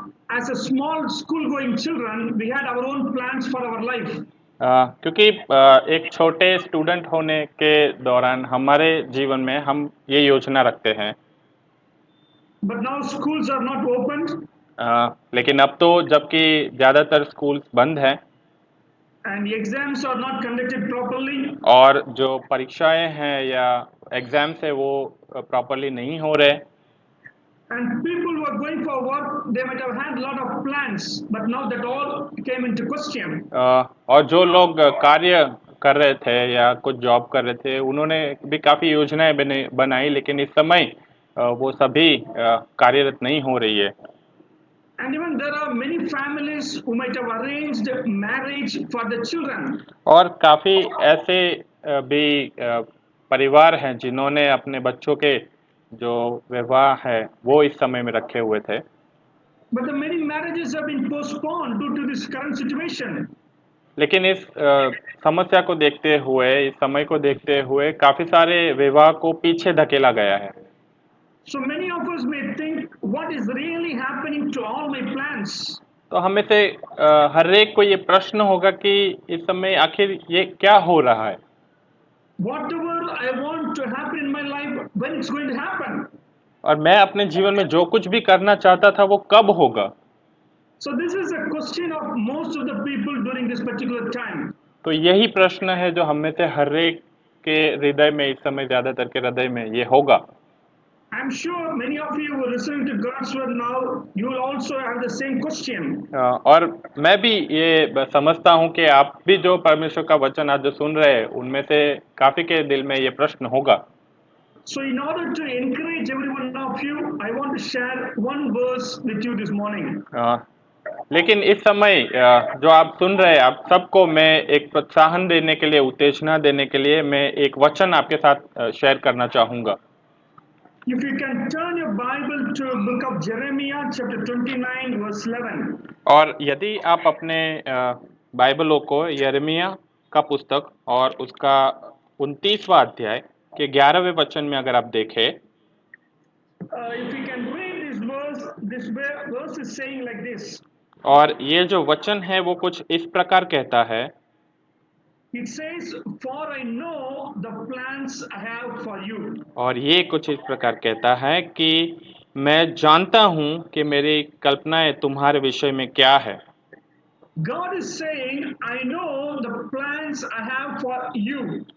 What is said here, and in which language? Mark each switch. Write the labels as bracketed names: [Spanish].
[English] As a small school-going children, we had our own plans for our life. [Hindi] क्योंकि एक छोटे student होने के दौरान हमारे जीवन में हम ये योजना रखते हैं। [English] But now schools are not opened. [Hindi] लेकिन अब तो जबकि ज़्यादातर स्कूल्स बंद हैं [English] And the exams are not conducted properly. [Hindi] और जो परीक्षाएं हैं या एग्जाम्स है वो प्रॉपरली नहीं हो रहे। [English] And people who are going for work, they might have had a lot of plans, but now that all came into question. [Hindi] और जो लोग कार्य कर रहे थे या कुछ जॉब कर रहे थे उन्होंने भी काफ़ी योजनाएं बनाई लेकिन इस समय वो सभी कार्यरत नहीं हो रही है। [English] And even there are many families who might have arranged marriage for the children. [Hindi] और काफ़ी ऐसे भी परिवार हैं जिन्होंने अपने बच्चों के जो विवाह है वो इस समय में रखे हुए थे। [English] But the many marriages have been postponed due to this current situation. [Hindi] लेकिन इस समस्या को देखते हुए इस समय को देखते हुए काफ़ी सारे विवाह को पीछे धकेला गया है। [English] So many of us may think, what is really happening to all my plans? [Hindi] तो हमें से हर एक को ये प्रश्न होगा कि इस समय आखिर ये क्या हो रहा है। [English] Whatever I want to happen in my life, when it's going to happen? [Hindi] और मैं अपने जीवन में जो कुछ भी करना चाहता था वो कब होगा। [English] So this is a question of most of the people during this particular time. [Hindi] तो यही प्रश्न है जो हम में से हर एक के हृदय में इस समय ज़्यादातर के हृदय में ये होगा। [English] I'm sure many of you who are listening to God's word now, you will also have the same question. [Hindi] और मैं भी ये समझता हूँ कि आप भी जो परमेश्वर का वचन आज जो सुन रहे हैं उनमें से काफ़ी के दिल में ये प्रश्न होगा। [English] So in order to encourage every one of you, I want to share one verse with you this morning. [Hindi] लेकिन इस समय जो आप सुन रहे हैं आप सबको मैं एक प्रोत्साहन देने के लिए उत्तेजना देने के लिए मैं एक वचन आपके साथ शेयर करना चाहूँगा। [English] If you can turn your Bible to book of Jeremiah chapter 29 verse 11. [Hindi] और यदि आप अपने बाइबलों को यिर्मयाह का पुस्तक और उसका 29वां अध्याय के 11वें वचन में अगर आप देखें [English] If you can read this verse is saying like this. [Hindi] और ये जो वचन है वो कुछ इस प्रकार कहता है। [English] It says, "For I know the plans I have for you." [Hindi] और ये कुछ इस प्रकार कहता है कि मैं जानता हूँ कि मेरी कल्पनाएं तुम्हारे विषय में क्या है। [English] God is saying, I know the plans I have for you.